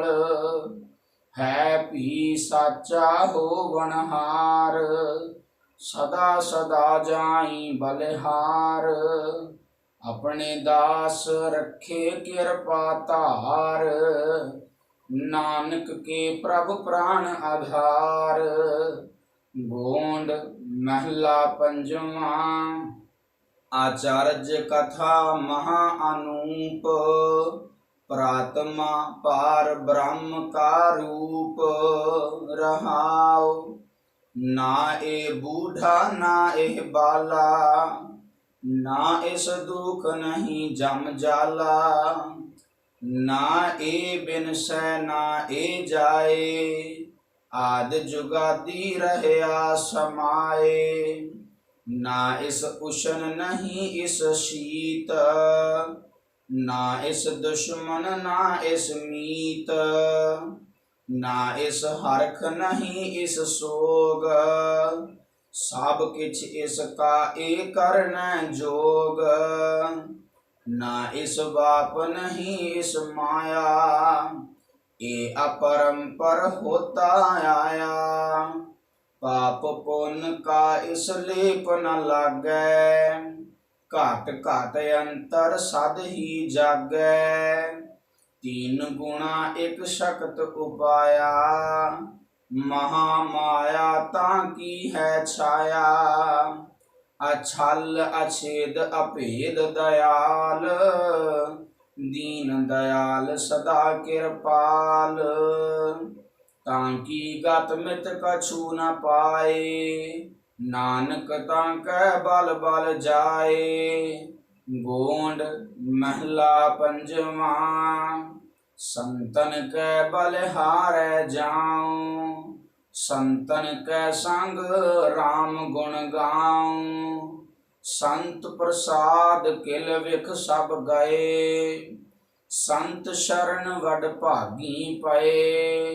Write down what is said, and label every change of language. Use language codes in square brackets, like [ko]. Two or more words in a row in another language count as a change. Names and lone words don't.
[pa] ਹੈ ਭੀ ਸਾਚਾ ਹੋਵਨਹਾਰ, ਸਦਾ ਸਦਾ ਜਾਈ ਬਲਿਹਾਰ। ਅਪਨੇ ਦਾਸ ਰਖੇ ਕ੍ਰਿਪਾ ਤਾਰ, ਨਾਨਕ ਕੇ ਪ੍ਰਭੁ ਪ੍ਰਾਣ ਆਧਾਰ। ਗੋਂਡ ਮਹਲਾ ਪੰਜਵਾ। ਆਚਾਰਯ ਕਥਾ ਮਹਾ ਅਨੂਪ, ਪ੍ਰਾਤਮਾ ਪਾਰ ਬ੍ਰਹਮ ਕਾ ਰੂਪ ਰਹਾਓ। ਨਾ ਏ ਬੂਢਾ ਨਾ ਏ ਬਾਲਾ, ਨਾ ਇਸ ਦੁਖ ਨਹੀਂ ਜਮ ਜਾਲਾ। ਨਾ ਏ ਬਿਨ ਸੈ ਨਾ ਏ ਜਾਏ, ਆਦ ਜੁਗਾਦੀ ਰਹਯਾ ਸਮਾਏ। ਨਾ ਇਸ ਉਸ਼ਣ ਨਹੀਂ ਇਸ ਸ਼ੀਤ, ਨਾ ਇਸ ਦੁਸ਼ਮਨ ਨਾ ਇਸ ਮੀਤ। ਨਾ ਇਸ ਹਰਖ ਨਹੀਂ ਇਸ ਸੋਗ, ਸਬ ਕਿਛ ਇਸਕਾ ਏ ਕਰਨ ਜੋਗ। ਨਾ ਇਸ ਬਾਪ ਨਹੀਂ ਇਸ ਮਾਯਾ, ਏ ਅਪਰੰਪਰ ਹੋਤਾ ਆਯਾ। ਪਾਪ ਪੁੰਨ ਕਾ ਇਸ ਲੇਪ ਨ ਲਾਗੈ, ਘਾਟ ਘਾਟ ਅੰਤਰ ਸਦ ਹੀ ਜਾਗੈ। ਤੀਨ ਗੁਣਾ ਏਕ ਸ਼ਕਤ ਉਪਾਯਾ, ਮਹਾਮਾਯਾ ਤਾਕੀ ਹੈ ਛਾਯਾ। ਅਛਲ ਅਛੇਦ ਅਭੇਦ ਦਯਾਲ, ਦੀਨ ਦਯਾਲ ਸਦਾ ਕ੍ਰਿਪਾਲ। ਤਾਂਕੀ ਗਤ ਮਿਤ ਕਛੁ ਨ ਪਾਏ, ਨਾਨਕ ਤਾਂਕੈ ਬਲ ਬਲ ਜਾਏ। ਗੋਂਡ ਮਹਲਾ ਪੰਜਵਾ। ਸੰਤਨ ਕੈ ਬਲਿਹਾਰੈ ਜਾਊਂ, ਸੰਤਨ ਕੈ ਸੰਗ ਰਾਮ ਗੁਣ ਗਾਊਂ। ਸੰਤ ਪ੍ਰਸਾਦ ਕਿਲ ਵਿਖ ਸਬ ਗਏ, ਸੰਤ ਸ਼ਰਣ ਵਡ ਭਾਗੀ ਪਏ।